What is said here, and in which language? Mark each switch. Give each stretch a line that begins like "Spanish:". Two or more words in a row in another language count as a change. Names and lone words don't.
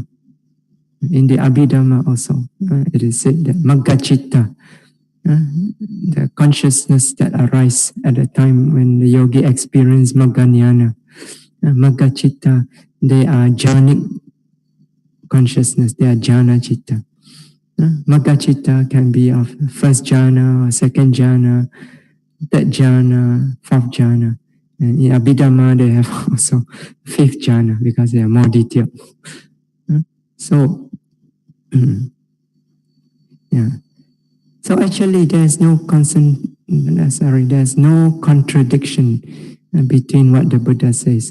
English: In the Abhidhamma also, it is said that
Pali: Magga Citta,
English: the consciousness that arises at the time when the yogi experiences
Pali: Magga Jnana, Magga Citta,
English: they are jhanic consciousness, they are
Pali: jhana citta. Magga Citta
English: can be of 1st jhana, or 2nd jhana, 3rd jhana, 4th jhana. And in Abhidhamma, they have also 5th jhana because they are more detailed. So, yeah. So actually, there's no contradiction between what the Buddha says.